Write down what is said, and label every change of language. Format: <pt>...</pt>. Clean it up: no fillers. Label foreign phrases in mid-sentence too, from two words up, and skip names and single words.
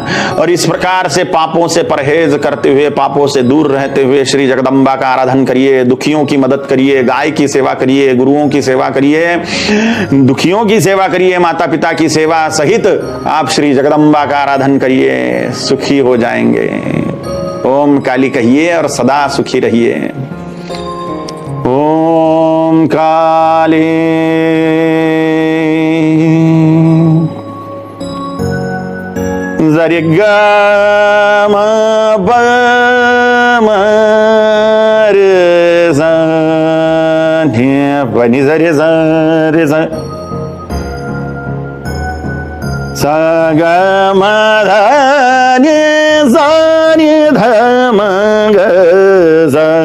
<hi>और इस प्रकार से पापों से परहेज करते हुए, पापों से दूर रहते हुए श्री जगदम्बा का आराधन करिए, दुखियों की मदद करिए, गाय की सेवा करिए, गुरुओं की सेवा करिए, दुखियों की सेवा करिए, माता पिता की सेवा सहित आप श्री जगदम्बा का आराधन करिए, सुखी हो जाएंगे। ओम काली कहिए और सदा सुखी रहिए। ओम काली जरि ग म प म रे सा ध प नि सा रे सा सा ग म ध नि सा नि ध म ग सा</hi>